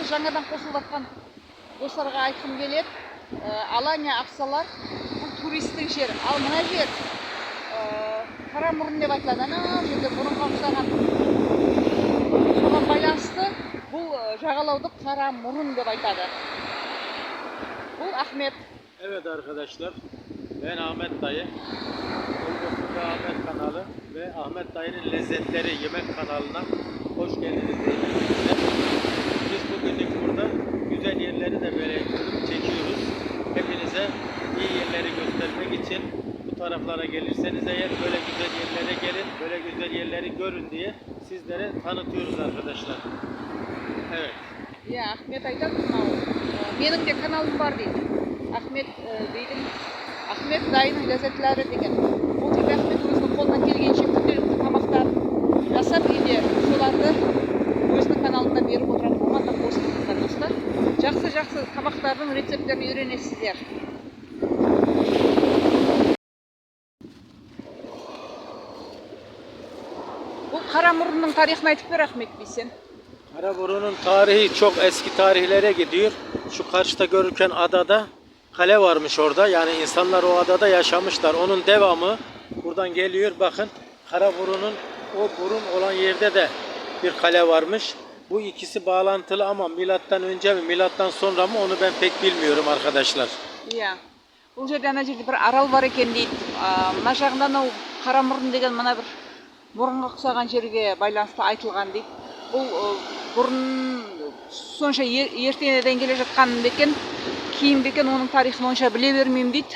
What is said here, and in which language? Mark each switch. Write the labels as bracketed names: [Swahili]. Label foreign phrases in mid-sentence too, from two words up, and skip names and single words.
[Kazakh] Жаңадан қосылып жатқан достарға айтқым келеді. Алания Ақсалар бұл туристік жер. Ал мына жер Қарамұрын деп айтылады. Ана жерде бұрынға ұқсаған. Соған байланысты бұл жағалауды Қарамұрын деп айтады. [Turkish] Bu Ahmet. Evet arkadaşlar, ben Ahmet Dayı. Ulubosunda Ahmet kanalı ve Ahmet Dayı'nın lezzetleri yemek kanalına hoş geldiniz diyelim. Biz bugünlük burada güzel yerleri de böyle çekiyoruz. Hepinize iyi yerleri göstermek için bu taraflara gelirseniz eğer böyle güzel yerlere gelin, böyle güzel yerleri görün diye sizlere tanıtıyoruz arkadaşlar. Evet. [Kazakh] Ya Ahmet aytады мынау менің де каналым бар дейді. Ахмет дейтін Ахмет Дайының ләззетлері деген. Бұл жерде Ахмет өзінің қолынан келгенше күнделікті тамақтарын жасап үйде соларды өзінің каналында беріп отырады. Оған да қосылыңыздар достар. Жақсы тамақтардың рецепттерін үйренесіздер. Бұл Қарамұрынның тарихын айтып бер Ахмет Бейсен. [Turkish] Karaburun'un tarihi çok eski tarihlere gidiyor. Şu karşıda görürken adada kale varmış orada. Yani insanlar o adada yaşamışlar. Onun devamı buradan geliyor. Bakın Karaburun'un o burun olan yerde de bir kale varmış. Bu ikisi bağlantılı ama milattan önce mi milattan sonra mı onu ben pek bilmiyorum arkadaşlar. [Kazakh] Iya. Бұл жерде ана жерде бір арал бар екен дейді. Мына жағында анау Қарамұрын деген мына бір мұрынға ұқсаған жерге байланысты айтылған дейді. Бұл бұрын сонша ертеңден келе жатқан бекен, кейін бекен оның тарихын онша біле бермеймін дейді.